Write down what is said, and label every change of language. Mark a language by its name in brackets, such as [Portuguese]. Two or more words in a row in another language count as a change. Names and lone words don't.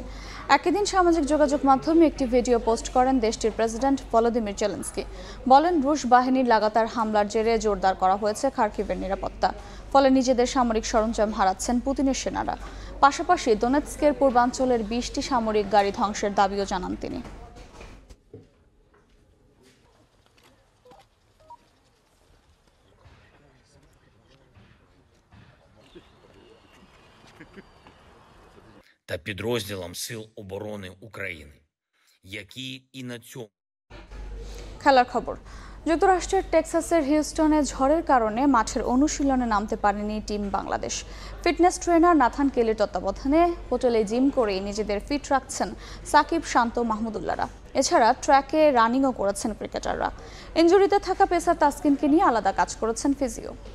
[Bangla] একই দিন সামাজিক যোগাযোগ মাধ্যমে একটি ভিডিও পোস্ট করেন দেশটির প্রেসিডেন্ট ভলোদিমির জেলেনস্কি। বলেন, রুশ বাহিনীর লাগাতার হামলার জেরে জোরদার করা হয়েছে খার্কিভের নিরাপত্তা। ফলে নিজেদের সামরিক সরঞ্জাম হারাচ্ছেন পুতিনের সেনারা। পাশাপাশি দোনেৎস্কের পূর্বাঞ্চলের 20টি সামরিক গাড়ি ধ্বংসের দাবিও জানান তিনি। [Ukrainian] та підрозділам Сил оборони України, які і на цьому [Bangla] খেলার খবর। যুক্তরাষ্ট্রের টেক্সাসের হিউস্টনে ঝড়ের কারণে মাঠের অনুশীলনে নামতে পারেনি টিম বাংলাদেশ। ফিটনেস ট্রেনার নাথান কেলির তত্ত্বাবধানে হোটেলে জিম করেই নিজেদের ফিট রাখছেন সাকিব, শান্ত, মাহমুদুল্লাহরা। এছাড়া ট্র্যাকে রানিংও করেছেন ক্রিকেটাররা। ইনজুরিতে থাকা পেসার তাসকিনকে নিয়ে আলাদা কাজ করেছেন ফিজিও।